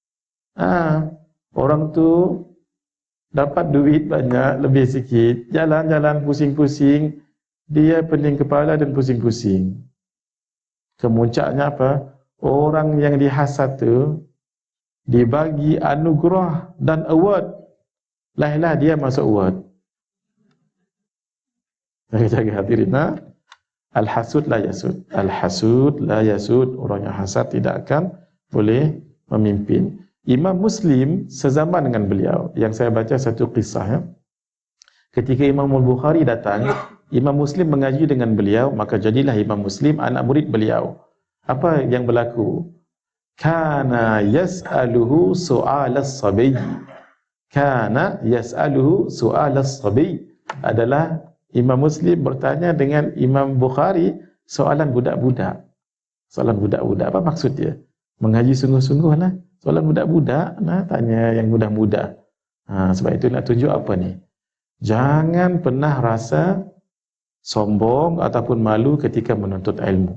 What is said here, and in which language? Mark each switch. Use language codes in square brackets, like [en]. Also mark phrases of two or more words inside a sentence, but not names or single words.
[ms] Orang tu dapat duit banyak, lebih sikit, jalan-jalan pusing-pusing, dia pening kepala dan pusing-pusing. Kemuncaknya apa? Orang yang dihasad tu dibagi anugerah dan award. Lahirlah dia masuk award. Jaga-jaga hadirin. [ar] الحسود لا يسود. الحسود لا يسود. [ms] Orang yang hasad tidak akan boleh memimpin. Imam Muslim sezaman dengan beliau, yang saya baca satu kisah, ketika Imam Al-Bukhari datang, Imam Muslim mengaji dengan beliau, maka jadilah Imam Muslim anak murid beliau. Apa yang berlaku? [ar] كان يسأله سؤال الصبي. كان يسأله سؤال الصبي. [ms] Adalah Imam Muslim bertanya dengan Imam Bukhari soalan budak-budak. Soalan budak-budak, apa maksud dia? Mengaji sungguh-sungguh lah. Soalan budak-budak, tanya yang mudah-mudah. Sebab itu nak tunjuk apa ni? Jangan pernah rasa sombong ataupun malu ketika menuntut ilmu.